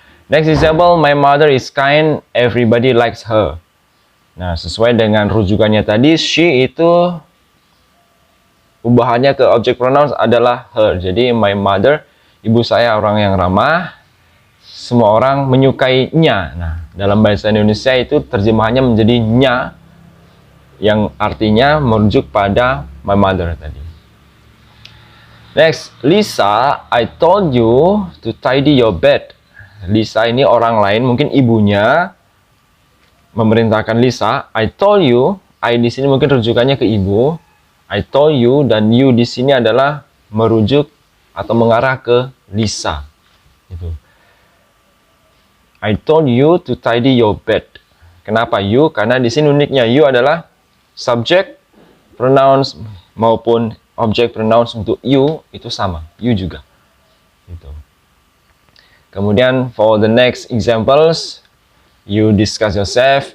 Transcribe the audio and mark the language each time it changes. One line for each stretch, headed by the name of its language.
English: Next example, my mother is kind, everybody likes her.
Indonesian: Nah, sesuai dengan rujukannya tadi, she itu ubahannya ke object pronouns adalah her. Jadi,
English: my mother,
Indonesian: ibu saya orang yang ramah, semua orang menyukainya. Nah, dalam bahasa Indonesia itu terjemahannya menjadi nya, yang artinya merujuk pada my mother tadi.
English: Next, Lisa, I told you to tidy your bed.
Indonesian: Lisa ini orang lain, mungkin ibunya memerintahkan Lisa.
English: I told you,
Indonesian: I di sini mungkin rujukannya ke ibu. I told you, dan you di sini adalah merujuk atau mengarah ke Lisa. Gitu.
English: I told you to tidy your bed.
Indonesian: Kenapa you? Karena di sini uniknya you adalah subject pronouns maupun object pronouns untuk you itu sama, you juga. Gitu.
English: Kemudian for the next examples, you discuss yourself.